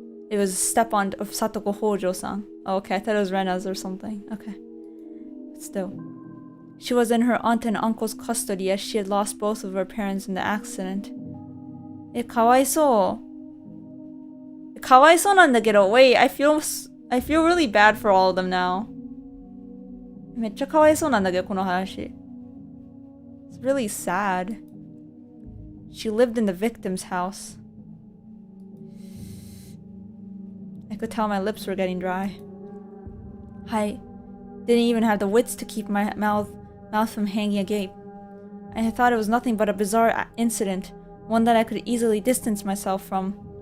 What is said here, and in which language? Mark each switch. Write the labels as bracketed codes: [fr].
[en] It was a step-on of Satoko Hojo-san. Oh, okay, I thought it was Rena's or something. Okay. But still. She was in her aunt and uncle's custody as she had lost both of her parents in the accident. [ja] かわいそう。かわいそうなんだけど、 [en] wait, I feel really bad for all of them now. [ja] めっちゃかわいそうなんだけど、この話。 [en] It's really sad. She lived in the victim's house. I could tell my lips were getting dry. I didn't even have the wits to keep my mouth from hanging agape. I had thought it was nothing but a bizarre incident, one that I could easily distance myself from.